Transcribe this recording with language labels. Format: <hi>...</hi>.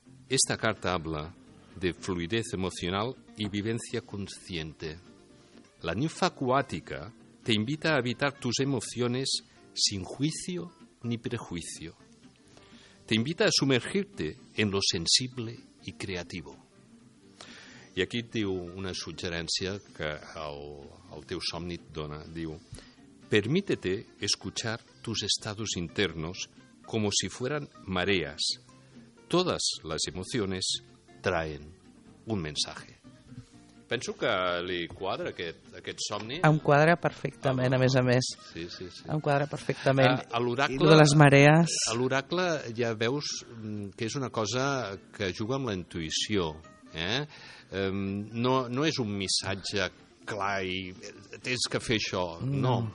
<es>Esta carta habla de fluidez emocional y vivencia consciente. La ninfa acuática te invita a habitar tus emociones sin juicio ni prejuicio. Te invita a sumergirte en lo sensible y creativo.</es> <ca>I aquí et diu una suggerència que el teu somni et dona.</ca> <es>Diu, permítete escuchar tus estados internos como si fueran mareas. Todas las emociones traen un mensaje.</es> <ca>Penso que li quadra aquest somni. Em quadra perfectament, a més. Sí, sí, sí. Em quadra perfectament. A l'oracle... de les marees... A l'oracle ja veus que és una cosa que juga amb la intuïció. No és un missatge clar i... Tens que fer això. No.</ca>